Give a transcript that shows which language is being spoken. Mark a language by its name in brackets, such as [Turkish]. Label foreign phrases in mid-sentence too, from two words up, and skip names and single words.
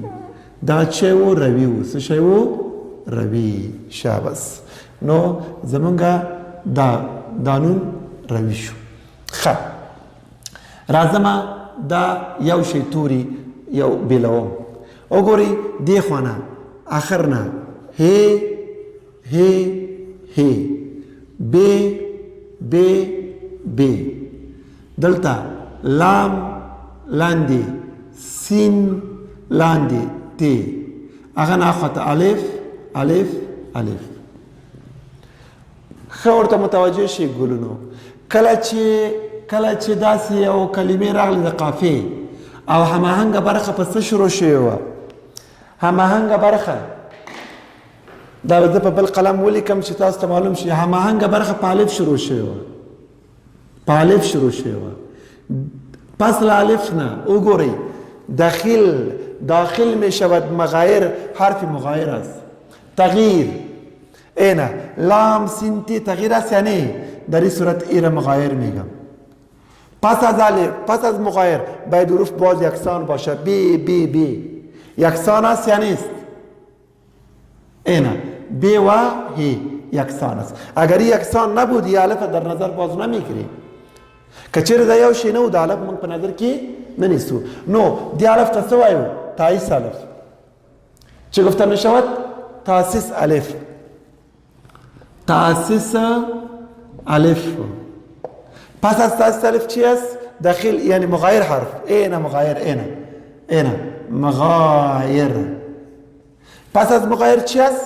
[Pashto] دا چې و روي و. څه شی و؟ روی. شاباس. نو زمونږه دا نون روی شو. ښه راځم دا یو شی توري یو بیلوم. وګورئ دې خوا نه اخر نه هی هی هی بی بی بی. دلته لام لاندې، سین لاندې، تی. هغه نه خواته الف الف الف. ښه ورته متوجه شي ګلونو. کله چې داسې یو کلمې راغلې د قافیې او هماهنګه برخه په څه شروع شوې وه؟ هماهنګه برخه دا به زه په بل قلم ولیکم چې تاسو ته معلوم شي. هماهنګه برخه په الف شروع شوې وه. په الف شروع شوې وه. پس له الف نه وګورئ [Persian] داخل می شود مغایر. حرف مغایر است. تغییر. اینا لام سین تی تغییر است یا نه؟ در این صورت ای را مغایر میگم. پس از الف، پس از مغایر باید حروف باز یکسان باشه. بی بی بی یکسان است یا نیست؟ اینا بی و هی یکسان است. اگر یکسان نبود ی الف در نظر باز نمیگیریم. [Pashto] که چیرې دا یو شی نه و د الف موږ په نظر کې نه نیسو. نو دی الف ته څه وایو؟ تاسیس الف. [Persian] چه گفته می شود؟ [Pashto] تاسیس الف. تاسیس الف. [Persian] پس از تاسیس الف چی است؟ داخل یعنی مغایر حرف. اینا مغایر. اینا مغایر. پس از مغایر چی است؟